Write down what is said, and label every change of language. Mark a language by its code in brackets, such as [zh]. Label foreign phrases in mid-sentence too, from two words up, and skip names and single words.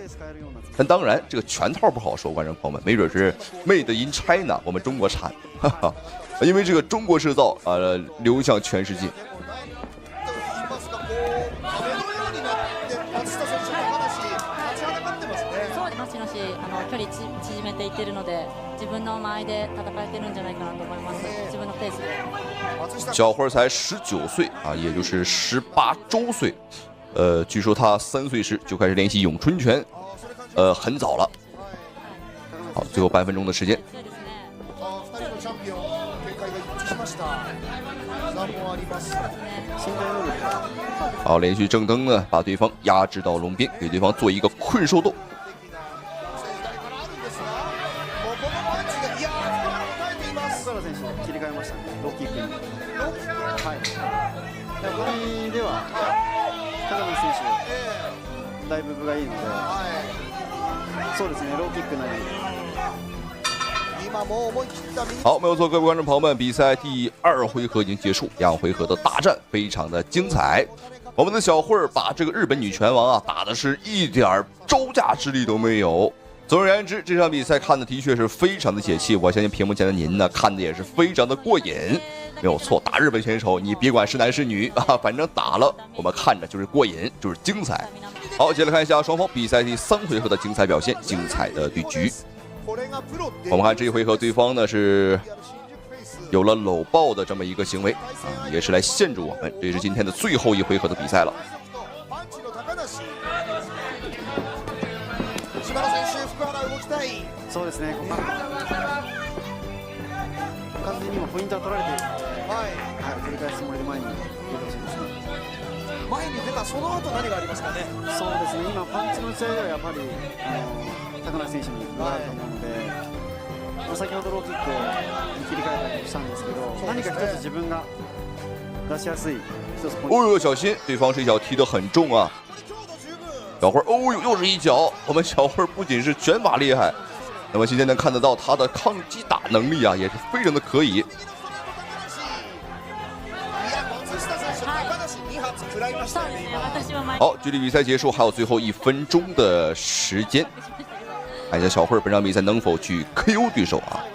[zh] 但当然，这个拳套不好说，观众朋友们，没准是 [en] Made in China， [zh] 我们中国产，哈哈，因为这个中国制造，流向全世界。 [ja] 距離縮めていってるので、自分の間合いで戦えてるんじゃないかなと思います。自分のペースで。 [zh] 小慧才19岁啊，也就是18周岁。据说他3岁时就开始练习咏春拳，很早了。好，最后半分钟的时间。好，连续正蹬呢，把对方压制到笼边，给对方做一个困兽斗。 [ja] だいぶ分がいいので、そうですね、ローキックなり。 [zh] 好，没有错，各位观众朋友们，比赛第2回合已经结束，2回合的大战非常的精彩。我们的小慧把这个日本女拳王啊打的是一点招架之力都没有。总而言之，这场比赛看的的确是非常的解气，我相信屏幕前的您呢看的也是非常的过瘾。没有错，打日本选手，你别管是男是女啊，反正打了我们看着就是过瘾，就是精彩。好，接下来看一下双方比赛第3回合的精彩表现，精彩的对局。我们看这一回合，对方呢是有了搂抱的这么一个行为啊，也是来限制我们。这是今天的最后一回合的比赛了。 [ja] そうですね。完全に今ポイントは取られているので、取り返すつもりで前に出てほしいですね。前に出たその後何がありますかね。そうですね。今パンチの打ち合いではやっぱり高梨選手に分があると思うので、先ほどローキックに切り替えたりしたんですけど、何か一つ自分が出しやすい一つポイント。 [zh] 哦呦，小心，对方这一脚踢得很重啊！小慧，哦呦，又是一脚。我们小慧不仅是拳法厉害。那么今天能看得到他的抗击打能力啊，也是非常的可以。好，距离比赛结束还有最后1分钟的时间，看一下小慧本场比赛能否去 KO 对手啊？